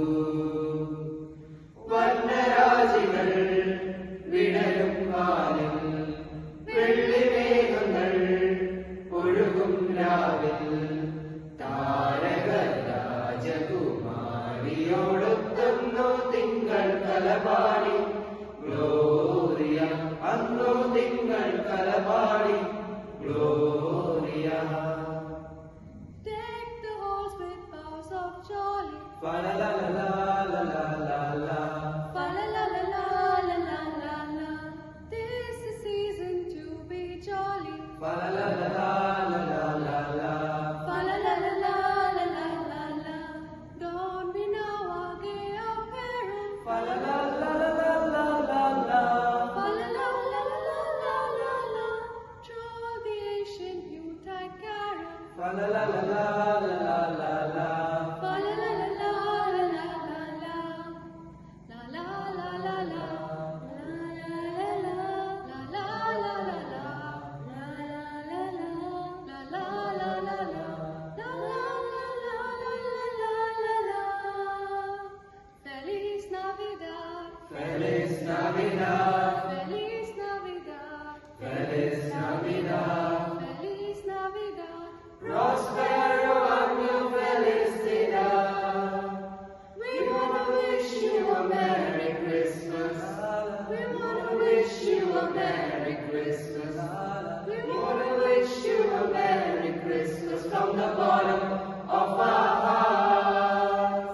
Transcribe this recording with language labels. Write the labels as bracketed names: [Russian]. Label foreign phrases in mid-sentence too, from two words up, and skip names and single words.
[Malayalam] വർണ്ണരാജികൾ വിടരും കാലിൽ, വെള്ളിമേഘങ്ങൾ ഒഴുകും രാവിൽ. താരക രാജകുമാരിയോടൊത്തുന്നു തിങ്കൾ കലപാടി ഗ്ലോറിയ. അന്നു തിങ്കൾ കലപാടി ഗ്ലോറിയ. [English] Deck the halls with boughs of jolly. Fa la la la la la la la la. Fa la la la la la la la la. This is season to be jolly. Fa la la la la la la la la. Fa la la la la la la la la. Don we now our gay apparel. Fa la la la la la la la la. Fa la la la la la la la. Draw the ancient Yuletide carol. Fa la la la la la la la la. Fa la la la la la la la la. La la la la la. [Spanish] Feliz Navidad, Feliz Navidad, Feliz Navidad, Feliz Navidad. Feliz Navidad. Prospero año felicidad. [English] We wanna wish you a Merry Christmas. We wanna wish you a Merry Christmas. We wanna wish you a Merry Christmas From the bottom of our hearts,